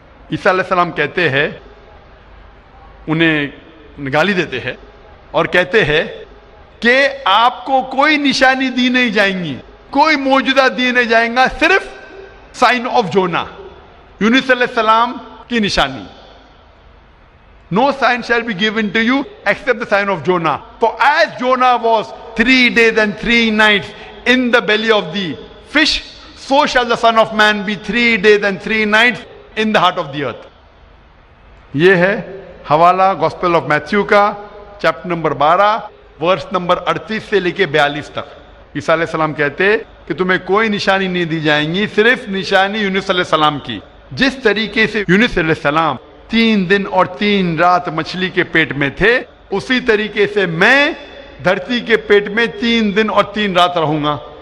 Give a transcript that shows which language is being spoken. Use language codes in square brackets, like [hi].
[ur] عیسیٰ علیہ السلام کہتے ہیں, انہیں گالی دیتے ہیں اور کہتے ہیں کہ آپ کو کوئی نشانی دی نہیں جائیں گی, کوئی معجزہ دی نہیں جائیں گا, صرف سائن آف جونا, یونس علیہ السلام کی نشانی. [en] No sign shall be given to you except the sign of Jonah. For as Jonah was 3 days and 3 nights in the belly of the fish, so shall the Son of Man be 3 days and 3 nights in the heart of the earth. [ur] یہ ہے حوالہ gospel of Matthew کا chapter number 12 verse number 38 سے لے کے 42 تک. عیسیٰ علیہ السلام کہتے کہ تمہیں کوئی نشانی نہیں دی جائیں گی, صرف نشانی یونس علیہ السلام کی. جس طریقے سے یونس علیہ السلام 3 دن اور 3 رات مچھلی کے پیٹ میں تھے, اسی طریقے سے میں دھرتی کے پیٹ میں 3 دن اور 3 رات رہوں گا.